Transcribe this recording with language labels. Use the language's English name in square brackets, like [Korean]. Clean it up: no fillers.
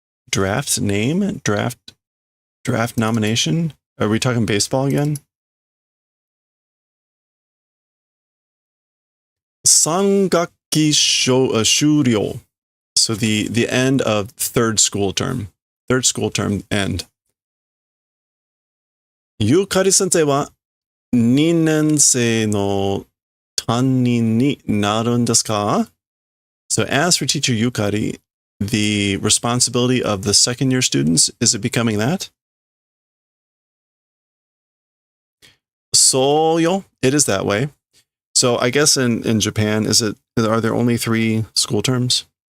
[English] Draft name? Draft nomination? Are we talking baseball again? [Japanese] Sangakki shuryo. [English] So the end of third school term. Third school term end. [Japanese] Yukari sensei wa 2年生の担任になるんですか? [English] So as for teacher Yukari, the responsibility of the second year students, is it becoming that? [Japanese] So yo, [English] it is that way. So I guess in Japan, are there only 3 school terms?